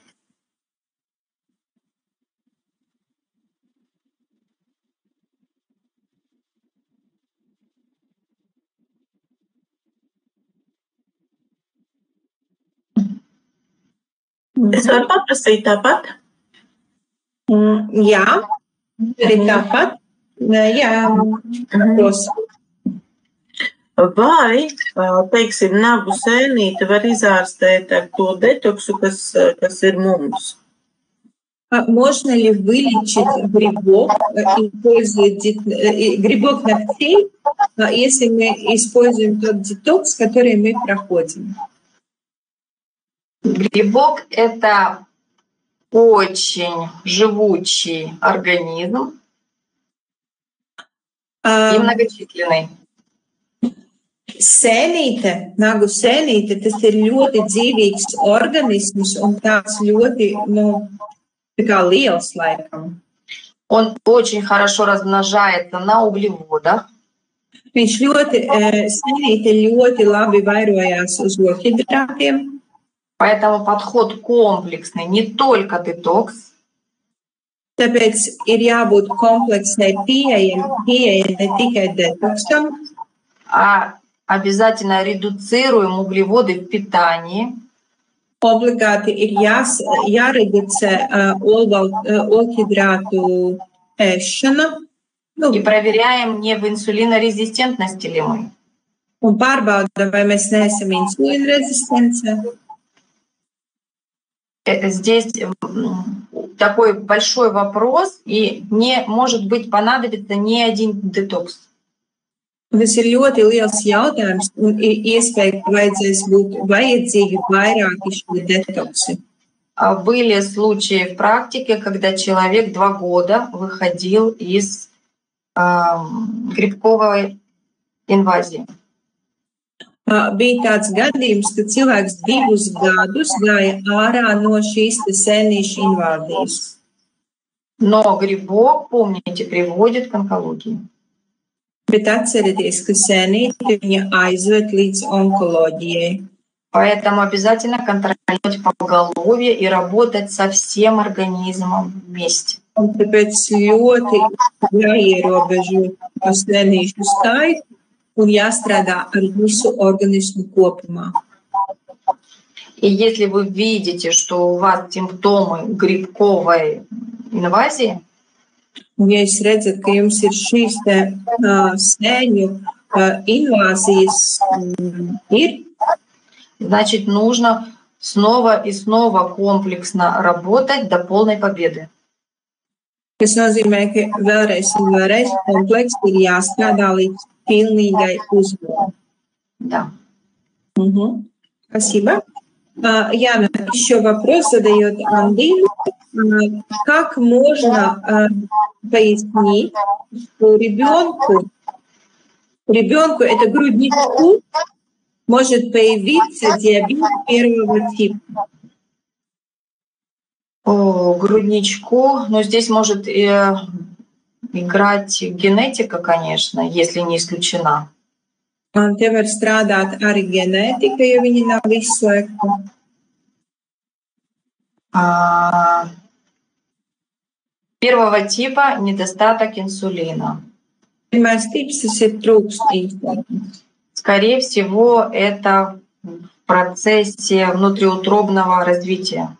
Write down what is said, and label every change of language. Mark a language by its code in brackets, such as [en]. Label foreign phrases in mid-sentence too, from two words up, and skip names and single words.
[lv] Es varu paprasīt tāpat? Jā, arī tāpat. Jā, prosim. Vai, teiksim, nagu sēnīti var izārstēt ar to detoksu, kas ir mums? [ru] Можно ли вылечить грибок, грибок ногтей, если мы используем тот детокс, который мы проходим? Грибок – это очень живучий организм и многочисленный. [lv] Sēnīte, nagu sēnīte, tas ir ļoti dzīvīgs organisms un tāds ļoti, tā kā liels laikam. [ru] Он очень хорошо размножается на углеводах. [lv] Viņš sēnīte ļoti labi vairojās uz ogļhidrātiem. [ru] Поэтому подход комплексный, не только детокс. [lv] Tāpēc ir jābūt kompleksai pieejai ne tikai detoksam, [ru] а обязательно редуцируем углеводы в питании. [lv] Obligāti ir jāreducē ogļhidrātu ēšana. [ru] И проверяем, не в инсулинорезистентности ли мы. [lv] Un pārbaudam, vai mēs neesam insulīnrezistence. [ru] Здесь такой большой вопрос, и не может быть понадобится ни один детокс. [lv] Tas ir ļoti liels jautājums, un iespēja, ka vajadzēs būt vajadzīgi vairāki šie detoksi. [ru] Были случаи в практике, когда человек 2 года выходил из грибковой инвазии. [lv] Bija tāds gadījums, ka cilvēks 2 gadus gāja ārā no šīs sēnīšu invāzijas. [ru] Но грибок, помните, приводит к онкологии. [lv] Bet atcerieties, ka sēnīte viņa aizved līdz onkoloģijai. [ru] Поэтому обязательно контролировать поголовье и работать со всем организмом вместе. [lv] Un tāpēc ļoti jāierobežo sēnīšu skaitu un jāstrādā ar visu organismu kopumā. [ru] И если вы видите, что у вас симптомы грибковой инвазии, [lv] un ja jūs redzat, ka jums ir šīs sēņu invāzijas, [ru] значит, нужно снова и снова комплексно работать до полной победы. [lv] Tas nozīmē, ka vēlreiz un vēlreiz kompleksi ir jāstrādā līdz pilnīgai uzvarai. [ru] Да. Спасибо. Яна, еще вопрос задает Андин. Как можно пояснить, что ребенку это грудничку может появиться диабет 1 типа? Грудничку, но здесь может играть генетика, конечно, если не исключена. [lv] Un te var strādāt arī ģenētika, ja viņi nav izslēgti. [ru] Первого типа недостаток инсулина. [lv] Pirmais tips, tas ir trūkst insulīna. [ru] Скорее всего, это в процессе внутриутробного развития.